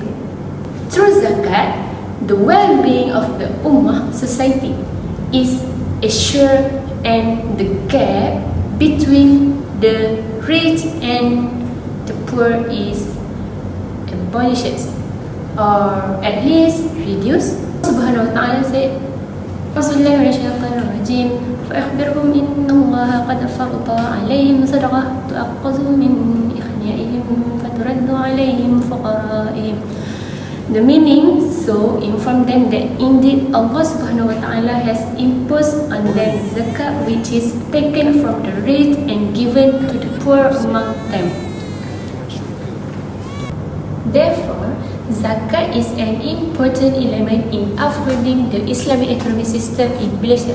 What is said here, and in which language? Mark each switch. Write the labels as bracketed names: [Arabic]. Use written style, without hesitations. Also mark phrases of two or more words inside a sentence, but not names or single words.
[English] Through zakat, the well-being of the ummah society is assured, and the gap between the rich and the poor is abolished, or at least reduced. [Arabic] سبحانه وتعالى said، رسول الله من الشيطان فأخبرهم أن الله قد فرض عليهم صدقة تؤخذ من أغنيائهم فترد على فقرائهم. [English] The meaning, so inform them that indeed Allah [Arabic] سبحانه وتعالى [English] has imposed on them zakat, which is taken from the rich and given to the poor among them. Therefore, zakat is an important element in upholding the Islamic economic system in Malaysia.